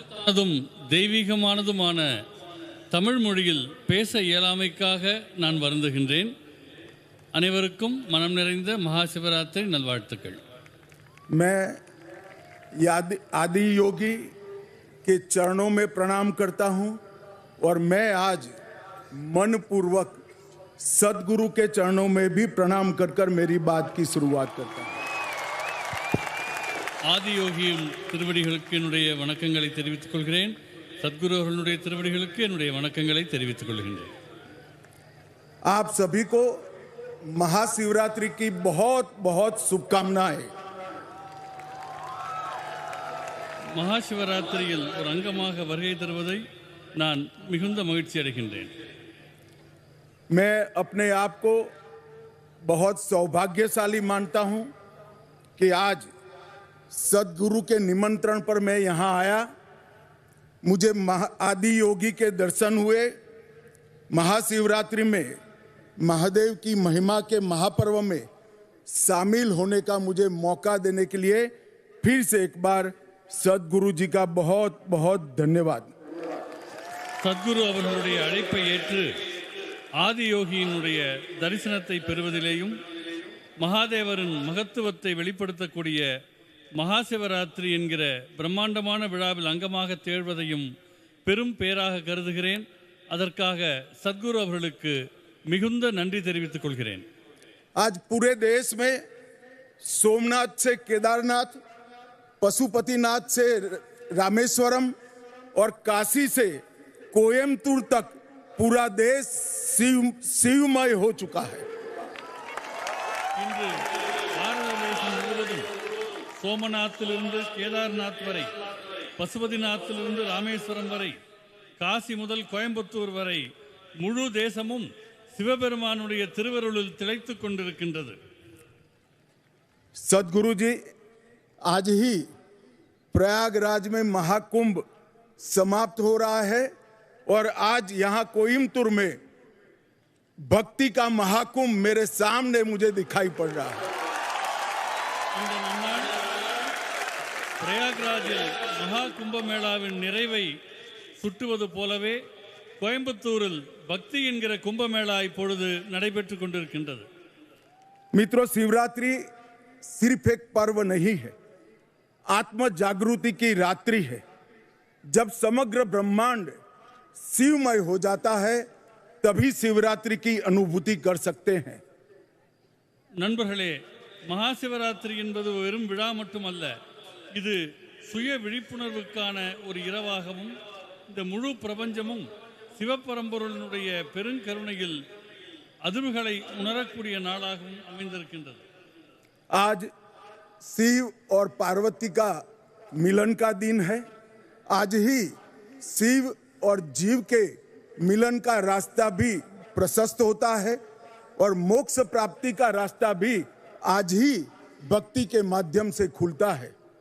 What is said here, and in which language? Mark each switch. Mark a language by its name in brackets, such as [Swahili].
[Tamil] அதும் தெய்வீகமானதுமான தமிழ் மொழியில் பேச இயலாமைக்காக நான் வருந்துகின்றேன். அனைவருக்கும் மனம் நிறைந்த மகாசிவராத்திரி நல்வாழ்த்துக்கள். [Hindi] मैं आदि योगी के चरणों में प्रणाम करता हूं और मैं आज मनपूर्वक सदगुरु के चरणों में भी प्रणाम कर मेरी बात की शुरुआत करता हूं. [Tamil] ஆதி யோகியின் திருவடிகளுக்கு என்னுடைய வணக்கங்களை தெரிவித்துக் கொள்கிறேன். சத்குரு அவர்களுடைய திருவடிகளுக்கு என்னுடைய வணக்கங்களை தெரிவித்துக் கொள்கின்றேன். [Hindi] आप सभी को महाशिवरात्रि की बहुत बहुत शुभकामनाएं. [Tamil] மகாசிவராத்திரியில் ஒரு அங்கமாக வருகை தருவதை நான் மிகுந்த மகிழ்ச்சி அடைகின்றேன். [Hindi] मैं अपने आप को बहुत सौभाग्यशाली मानता हूं कि आज सदगुरु के निमंत्रण पर मैं यहां आया मुझे आदि योगी के दर्शन हुए। महाशिवरात्रि में महादेव की महिमा के महापर्व में शामिल होने का मुझे मौका देने के लिए फिर से एक बार सदगुरु जी का बहुत बहुत धन्यवाद। [Tamil] சத்குரு அவர்களுடைய அழைப்பை ஏற்று ஆதி யோகியினுடைய தரிசனத்தை பெறுவதிலேயும் மகாதேவரின் மகத்துவத்தை வெளிப்படுத்தக்கூடிய மகாசிவராத்திரி என்கிற பிரம்மாண்டமான விழாவில் அங்கமாக திகழ்வதையும் பெரும் பேராக கருதுகிறேன். அதற்காக சத்குரு அவர்களுக்கு மிகுந்த நன்றி தெரிவித்துக் கொள்கிறேன். [Hindi] आज पूरे देश में सोमनाथ से केदारनाथ, पशुपतिनाथ से रामेश्वरम और काशी से कोयम्बतूर तक पूरा देश शिवमय हो चुका है। [Tamil] இன்று பாரத தேசம் முழுவதும் சோமநாத்திலிருந்து கேதார்நாத் வரை, பசுபதிநாத்திலிருந்து ராமேஸ்வரம் வரை, காசி முதல் கோயம்புத்தூர் வரை முழு தேசமும் சிவபெருமானுடைய திருவருளில் திளைத்துக் கொண்டிருக்கின்றது. [Hindi] सदगुरु जी, आज ही प्रयागराज में महाकुंभ समाप्त हो रहा है और आज यहाँ कोयम्बतूर में भक्ति का महाकुंभ मेरे सामने मुझे दिखाई पड़ रहा है। [Tamil] இந்த நன்னாள் பிரயாக்ராஜில் மகா கும்பமேளாவின் நிறைவை சுட்டுவது போலவே கோயம்புத்தூரில் பக்தி என்கிற கும்பமேளா இப்பொழுது நடைபெற்றுக் கொண்டிருக்கின்றது. [Hindi] मित्रों, शिवरात्रि सिर्फ एक पर्व नहीं है, आत्म जागृति की रात्रि है। जब समग्र ब्रह्मांड शिवमय हो जाता है तभी शिवरात्रि की अनुभूति कर सकते हैं। [Tamil] நண்பர்களே, மகாசிவராத்திரி என்பது வெறும் விழா மட்டுமல்ல, இது சுய விழிப்புணர்வுக்கான ஒரு இரவாகவும் இந்த முழு பிரபஞ்சமும் சிவபரம்பொருளினுடைய பெருங்கருணையில் அதிர்வுகளை உணரக்கூடிய நாளாகவும் அமைந்திருக்கின்றது. [Hindi] आज शिव और पार्वती का मिलन का दिन है। आज ही शिव और जीव के मिलन का रास्ता भी प्रशस्त होता है और मोक्ष प्राप्ति का रास्ता भी आज ही भक्ति के माध्यम से खुलता है।